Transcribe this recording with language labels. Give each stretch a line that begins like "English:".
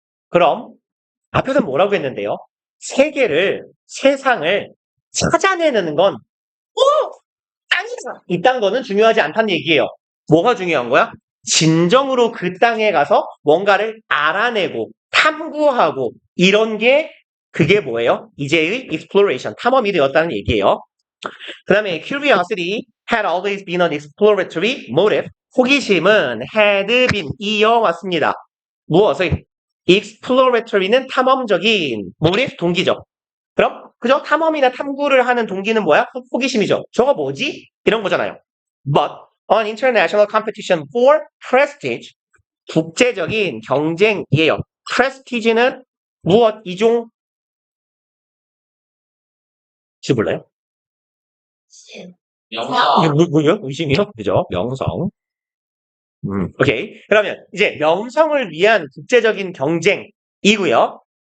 Korean: 그럼 앞에서 뭐라고 했는데요? 세상을 찾아내는 건 땅이다. 이딴 거는 중요하지 않다는 얘기예요. 뭐가 중요한 거야? 진정으로 그 땅에 가서 뭔가를 알아내고 탐구하고 이런 게 그게 뭐예요? 이제의 exploration, 탐험이 되었다는 얘기예요.
English: 그 다음에 curiosity had always been an exploratory motive.
Korean: 호기심은
English: had been
Korean: 이어왔습니다. 무엇을? exploratory는 탐험적인 motive, 동기죠. 그럼 그죠? 탐험이나 탐구를 하는 동기는 뭐야? 호기심이죠. 저거 뭐지? 이런 거잖아요.
English: But on international competition for prestige,
Korean: 국제적인 경쟁이에요. prestige는 무엇? 이종? 혹시 몰라요? 명성. 뭐요? 의심이요? 그죠? 명성. 오케이. 그러면 이제 명성을 위한 국제적인 경쟁이고요.